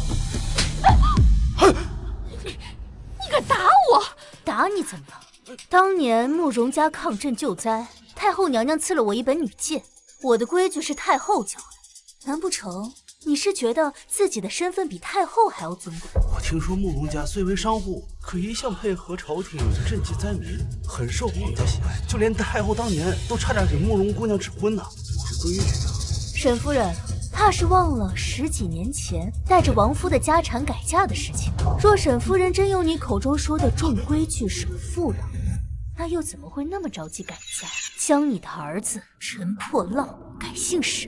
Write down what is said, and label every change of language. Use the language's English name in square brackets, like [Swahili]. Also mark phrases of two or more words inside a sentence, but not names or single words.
[Chinese] 你敢打我？打你怎麼了？當年慕容家抗震救災，太后娘娘賜了我一本女誡，我的規矩是太後教的。難不成你是覺得自己的身份比太后還要尊貴？我聽說慕容家雖為商戶，可一向配合朝廷賑濟災民，很受皇家喜愛。就連太後當年都差點給慕容姑娘指婚呢。是規矩啊。沈夫人，怕是忘了10幾年前帶着王夫的家產改嫁的事情。若沈夫人真有你口中說的重規矩守婦道，那又怎麼會那麼着急改嫁，將你的兒子陳破浪改姓沈？